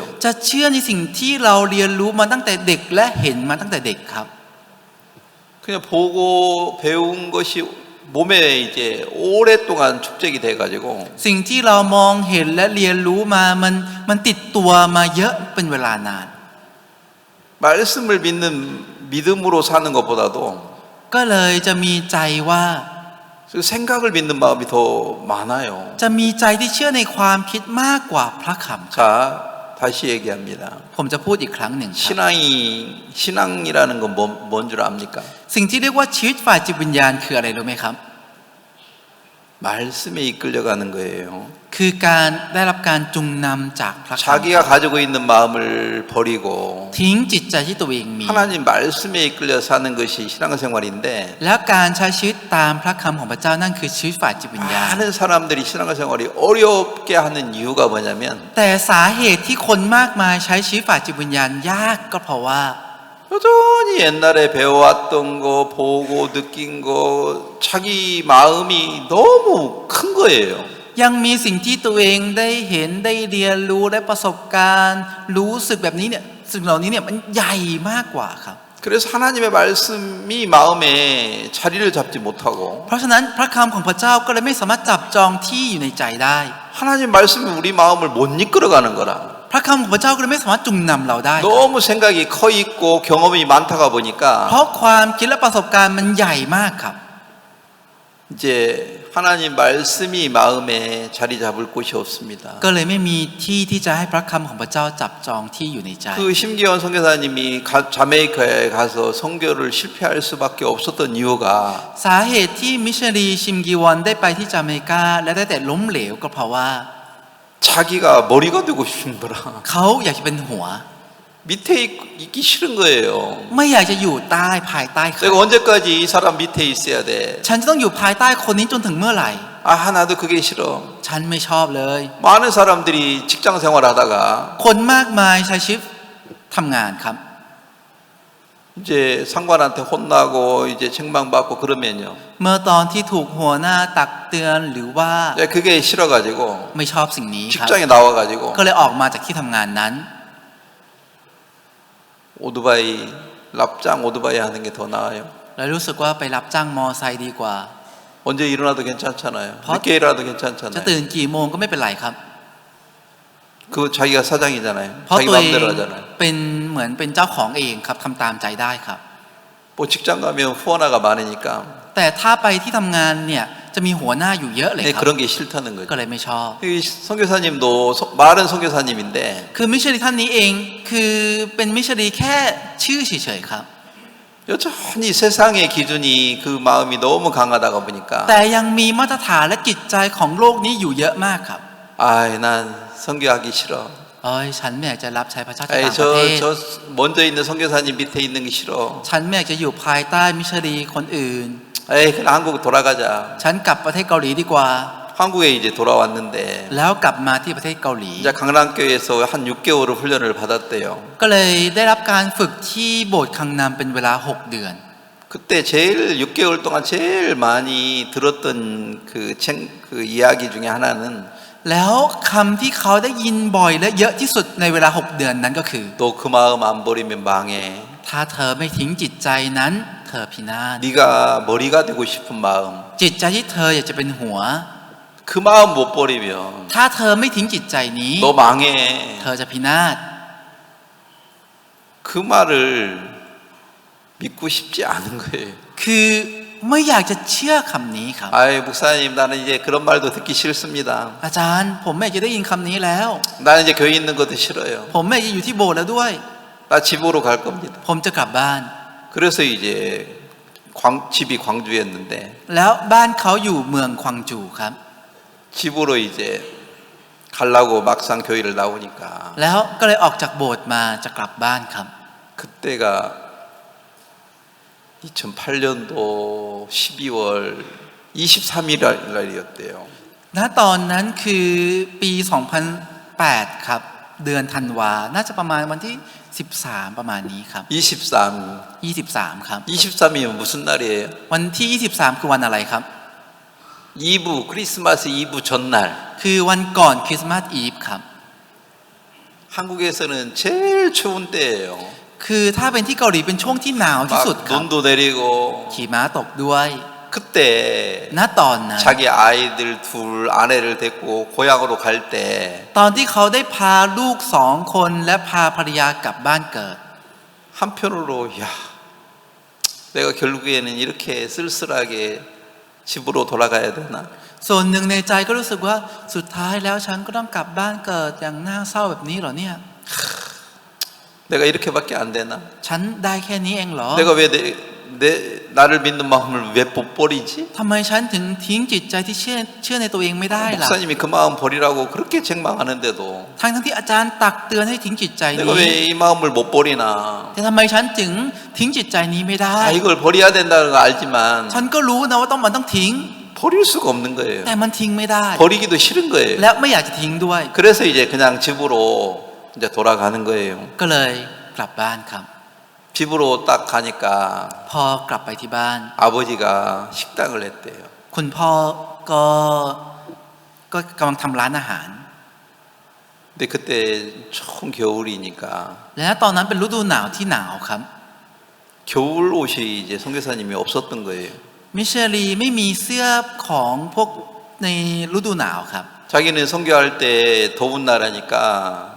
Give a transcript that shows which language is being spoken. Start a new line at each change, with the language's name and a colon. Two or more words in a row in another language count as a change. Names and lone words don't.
Thai: จะเชื่อในสิ่งที่เราเรียนรู้มาตั้งแต่เด็กและเห็นมาตั้งแต่เด็กครับ
Korean: 그냥 보고 배운 것이 몸에 이제 오랫동안 축적이 돼가지고
Thai: สิ่งที่เรามองเห็นและเรียนรู้มามันติดตัวมาเยอะเป็นเวลานาน
Korean: 말씀을 믿는 믿음으로 사는 것보다도
Thai: ก็เลยจะมีใจว่า
Korean: 생각을 믿는 마음이 더 많아요.
Thai: จะมีใจที่เชื่อในความคิดมากกว่าพระคำ
Korean: 자, 다시 얘기합니다.
Thai: ผมจะพูดอีกครั้งหนึ่งครับ
Korean: 신앙이라는 건 뭔 줄 압니까?
Thai: สิ่งที่เรียกว่าชีวิตฝ่ายจิตวิญญาณคืออะไรรู้ไหมครับ
Korean: 말씀에 이끌려가는 거예요.
Thai: คือการได้รับการจุงนำจากพระคำ
Korean: 자기가 가지고 있는 마음을 버리고
Thai: ทิ้งจิตใจที่ตัวเองมี
Korean: 하나님 말씀에 이끌려 사는 것이 신앙생활인데
Thai: แล้วการใช้ชีวิตตามพระคำของพระเจ้านั่นคือชีวิตฝ่ายจิตวิญญาณ
Korean: 많은 사람들이 신앙생활이 어렵게 하는 이유가 뭐냐면
Thai: แต่สาเหตุที่คนมากมายใช้ชีวิตฝ่ายจิตวิญญาณยากก็เพราะว่า
Korean: 여전히 옛날에 배워왔던 거 보고 느낀 거 자기 마음이 너무 큰 거예요.
Thai: ยังมีสิ่งที่ตัวเองได้เห็นได้เรียนรู้ได้ประสบการณ์รู้สึกแบบนี้เนี่ยสิ่งเหล่านี้เนี่ยมันใหญ่มากกว่าครับ
Korean: 그래서 하나님의 말씀이 마음에 자리를 잡지 못하고
Thai: เพราะฉะนั้นพระคำของพระเจ้าก็เลยไม่สามารถจับจองที่อยู่ในใจได้
Korean: 하나님 말씀이 우리 마음을 못 이끌어가는 거라.
Thai: พระคำของพระเจ้าก็เลยไม่สามารถจุงนำเราได้
Korean: 너무 생각이 커 있고 경험이 많다가
Thai: เพ
Korean: 보니까
Thai: ราะความคิดและประสบการณ์มันใหญ่มากครับ
Korean: 이제 하나님 말씀이 마음에 자리 잡을 곳이 없습니다.
Thai: ก็เลยไม่มีที่ที่จะให้พระคำของพระเจ้าจับจองที่อยู่ในใจ
Korean: 그 심기원 선교사님이 자메이카에 가서 선교를 실패할 수밖에 없었던 이유가
Thai: สาเหตุที่มิชชันนารีชิมกีวอนได้ไปที่จาเมกาและได้แต่ล้มเหลวก็เพราะว่า
Korean: 자기가 머리가 되고 싶은 거라.
Thai: เขาอยากจะเป็นหัว
Korean: 밑에 있기 싫은 거예요.
Thai: ไม่อยากจะอยู่ใต้ภายใต้ใคร
Korean: 내가 언제까지 이 사람 밑에 있어야 돼?
Thai: ฉันจะต้องอยู่ภายใต้คนนี้จนถึงเมื่อไหร่
Korean: 아, 나도 그게 싫어.
Thai: ฉันไม่ชอบเลย
Korean: 많은 사람들이 직장 생활하다가
Thai: คนมากมายใช้ชีวิตทำงานครับ
Korean: 이제 상관한테 혼나고 이제 책망받고 그러면요.
Thai: เมื่อตอนที่ถูกหัวหน้าตักเตือนหรือว่า
Korean: 이제 그게 싫어가지고
Thai: ไม่ชอบสิ่งนี้ครับ
Korean: 직장에 나와가지고
Thai: ก็เลยออกมาจากที่ทำงานนั้น
Korean: 오토바이 납장 오토바이 하는 게 더 나아요.
Thai: แล้วรู้สึกว่าไปรับจ้างมอไซค์ดีกว่า
Korean: 언제 일어나도 괜찮잖아요. 버- 늦게 일어나도
Thai: จะ
Korean: 괜찮잖아요.
Thai: ตื่นกี่โมงก็ไม่เป็นไรครับ
Korean: 그 자기가 사장이잖아요.
Thai: เพราะ
Korean: 자기
Thai: ตัวเอง
Korean: 마음대로 하잖아요.
Thai: เป็นเหมือนเป็นเจ้าของเองครับทำตามใจได้ครับ
Korean: 뭐 직장 가면 후원화가 많으니까
Thai: แต่ถ้าไปที่ทำงานเนี่ยจะมีหัวหน้าอยู่เยอะเลย
Korean: 네,
Thai: ครับ
Korean: 그런 게 싫다는
Thai: ก็
Korean: 거죠.
Thai: เลยไม่ชอบ
Korean: 이 선교사님도 말은 선교사님인데
Thai: คือมิชชันนารีท่านนี้เองคือเป็นมิชชันนารีแค่ชื่อเฉยๆครับ
Korean: 여전히 세상의 기준이 그 마음이 너무 강하다가 보니까
Thai: แต่ยังมีมาตรฐานและจิตใจของโลกนี้อยู่เยอะมากครับ
Korean: 아이 난 선교하기 싫어.
Thai: เอ้ยฉันไม่อยากจะรับใช้พระเจ้าที่
Korean: 아이
Thai: ต่างประเทศ
Korean: 저 먼저 있는 선교사님 밑에 있는 게 싫어.
Thai: ฉันไม่อยากจะอยู่ภายใต้มิชชันนารีคนอื่น
Korean: 에이 그냥 한국 돌아가자.
Thai: ฉันกลับประเทศเกาหลีดีกว่า
Korean: 한국에 이제 돌아왔는데
Thai: แล้วกลับมาที่ประเทศเกาหลี
Korean: 이제 강남교회에서 한 6개월을 훈련을 받았대요.
Thai: ก็เลยได้รับการฝึกที่โบสถ์คังนามเป็นเวลา 6 เดือน
Korean: 그때 제일 6개월 동안 제일 많이 들었던 그 이야기 중에 하나는
Thai: แล้วคำที่เขาได้ยินบ่อยและเยอะที่สุดในเวลา 6 เดือนนั้นก็คือ
Korean: 너 그 마음 안 버리면 망해.
Thai: ถ้าเธอไม่ทิ้งจิตใจนั้น เธอพินาศ
Korean: 네가 머리가 되고 싶은 마음.
Thai: จิตใจที่เธออยากจะเป็นหัว
Korean: 그 마음 못 버리면
Thai: ถ้าเธอไม่ทิ้งจิตใจนี้
Korean: 너 망해.
Thai: เธอจะพินาศ
Korean: 그 말을 믿고 싶지 않은 거예요.
Thai: คือไม่อยากจะเชื่อคำนี้ครับ
Korean: 아이 목사님 나는 이제 그런 말도 듣기 싫습니다.
Thai: อาจารย์ผมไม่อยากจะได้ยินคำนี้แล้ว
Korean: 나는 이제 교회 있는 것도 싫어요.
Thai: ผมไม่อยากจะอยู่ที่โบสถ์แล้วด้วย
Korean: 나 집으로 갈 겁니다.
Thai: ผมจะกลับบ้าน
Korean: 그래서 이제 집이 광주였는데
Thai: แล้วบ้านเขาอยู่เมืองควังจูครับ
Korean: 집으로 이제 가려고 막상 교회를 나오니까
Thai: แล้วก็เลยออกจากโบสถ์มาจะกลับบ้านครับ
Korean: 그때가 2008년도 12월 23일 날이었대요.
Thai: ณตอนนั้นคือปี 2008 ครับ เดือนธันวา น่าจะประมาณวันที่ 13 ประมาณนี้ครับ 23 ครับ
Korean: 23이면 무슨 날이에요?
Thai: วันที่ 23 คือวันอะไรครับ
Korean: 이브 크리스마스 이브 전날.
Thai: คือวันก่อนคริสต์มาสอีฟครับ
Korean: 한국에서는 제일 추운 때예요.
Thai: คือถ้าเป็นที่เกาหลีเป็นช่วงที่หนาวที่
Korean: 막
Thai: สุดครับ
Korean: 눈도 내리고
Thai: ขี่ม้าตกด้วย
Korean: 그때
Thai: ณตอนนั้น
Korean: 자기 아이들 둘 아내를 데리고 고향으로 갈 때
Thai: ตอนที่เขาได้พาลูก2 คนและพาภรรยากลับบ้านเกิด
Korean: 한편으로 야 내가 결국에는 이렇게 쓸쓸하게 집으로 돌아가야 되나?
Thai: ส่วนหนึ่งในใจก็รู้สึกว่าสุดท้ายแล้วฉันก็ต้องกลับบ้านเกิดอย่างน่าเศร้าแบบนี้เหรอเนี่ย
Korean: 내가 이렇게밖에 안 되나?
Thai: ฉันได้แค่นี้เองเหรอ
Korean: 내가 왜 나를 믿는 마음을 왜 못 버리지?
Thai: ทำไมฉันถึงทิ้งจิตใจที่เชื่อในตัวเองไม่ได้ล่ะ
Korean: 목사님이 그 마음 버리라고 그렇게 책망하는데도
Thai: ทั้งที่อาจารย์ตักเตือนให้ทิ้งจิตใจ
Korean: 내가
Thai: นี้
Korean: 왜 이 마음을 못 버리나?
Thai: แต่ทำไมฉันถึงทิ้งจิตใจนี้ไม่ได้
Korean: 아, 이걸 버려야 된다는 거 알지만
Thai: ฉันก็รู้นะว่ามันต้องทิ้ง
Korean: 버릴 수가 없는 거예요.
Thai: แต่มันทิ้งไม่ได้
Korean: 버리기도 싫은 거예요.
Thai: และไม่อยากจะทิ้งด้วย
Korean: 그래서 이제 그냥 집으로 이제 돌아가는 거예요.
Thai: ก็เลยกลับบ้านครับ
Korean: 집으로 딱 가니까
Thai: พอกลับไปที่บ้าน
Korean: 아버지가 식당을 했대요.
Thai: คุณพ่อก็กำลังทำร้านอาหาร
Korean: 근데 그때 처음 겨울이니까
Thai: และตอนนั้นเป็นฤดูหนาวที่หนาวครับ
Korean: 겨울 옷이 이제 선교사님이 없었던 거예요.
Thai: มิเชลีไม่มีเสื้อของพวกในฤดูหนาวครับ
Korean: 자기는 선교할 때 더운 나라니까